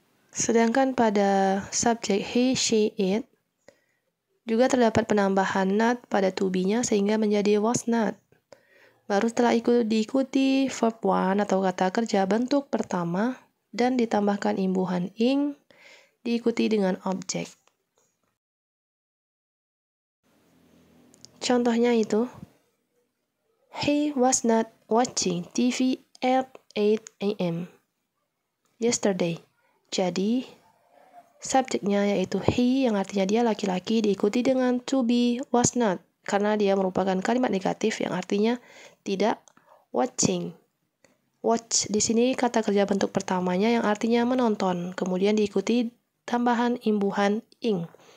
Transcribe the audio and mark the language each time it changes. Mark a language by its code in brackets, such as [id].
[id] Sedangkan pada subjek he, she, it, juga terdapat penambahan not pada to be-nya sehingga menjadi was not. Baru setelah itu diikuti verb one atau kata kerja bentuk pertama dan ditambahkan imbuhan ing, diikuti dengan objek. Contohnya itu, [en] he was not watching TV at 8 a.m. yesterday. [id] Jadi, subjeknya yaitu he yang artinya dia laki-laki diikuti dengan to be, was not, karena dia merupakan kalimat negatif yang artinya tidak watching. Watch di sini kata kerja bentuk pertamanya yang artinya menonton, kemudian diikuti tambahan imbuhan ing.